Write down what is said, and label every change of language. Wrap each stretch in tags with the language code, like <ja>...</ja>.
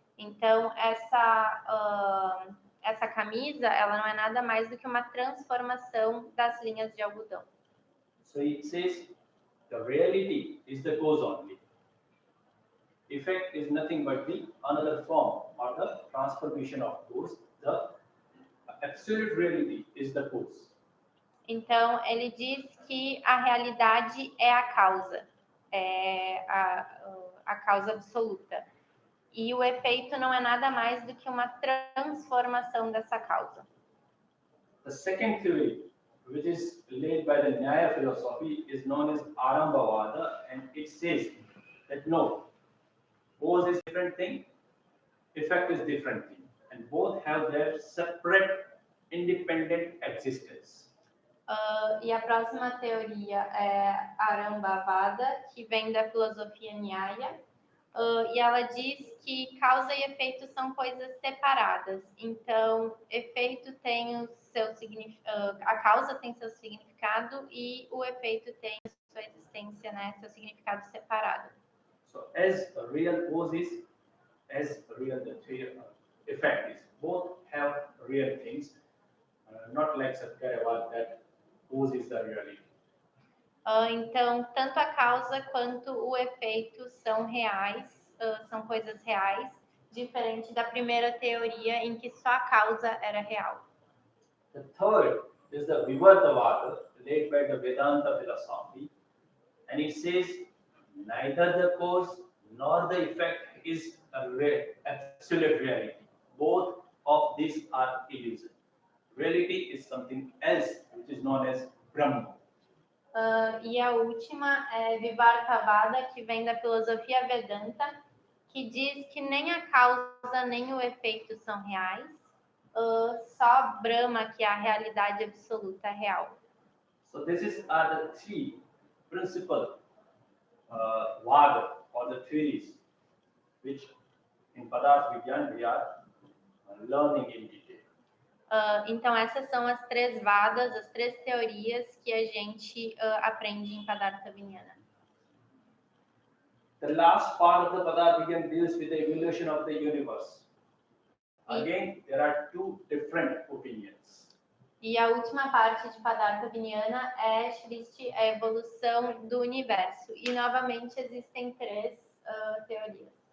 <pt>Então, essa camisa, ela não é nada mais do que uma transformação das linhas de algodão.</pt> <en>So it says the reality is the cause only. Effect is nothing but the another form or the transformation of cause. The absolute reality is the cause.</en> <pt>Então, ele diz que a realidade é a causa, é a causa absoluta. E o efeito não é nada mais do que uma transformação dessa causa.</pt> <en>The second theory, which is led by the Nyaya philosophy, is known as Arambhavada, and it says that no, cause is different thing, effect is different thing, and both have their separate, independent existence.</en> <pt>E a próxima teoria é Arambhavada, que vem da filosofia Nyaya, e ela diz que causa e efeito são coisas separadas. Então, efeito tem o seu significado, a causa tem seu significado e o efeito tem a sua existência, né, seu significado separado.</pt> <en>So as a real cause is, as a real effect is, both have real things, not like Satyavada that cause is the reality.</en> <pt>Então, tanto a causa quanto o efeito são reais, são coisas reais, diferente da primeira teoria em que só a causa era real.</pt> <en>The third is the Vivartavada, led by the Vedanta philosophy, and it says neither the cause nor the effect is a absolute reality. Both of these are illusion. Reality is something else which is known as Brahma.</en> <pt>E a última é Vivartavada, que vem da filosofia Vedanta, que diz que nem a causa nem o efeito são reais, só Brahma, que é a realidade absoluta real.</pt> <en>So these are the three principal vada or the theories which in Padartha Vijnana we are learning in detail.</en> <pt>Então essas são as três vadas, as três teorias que a gente aprende em Padartha Vijnana.</pt> <en>The last part of the Padartha Vijnana deals with the evolution of the universe. Again, there are two different opinions.</en> <pt>E a última parte de Padartha Vijnana é a evolução do universo. E novamente existem três teorias.</pt>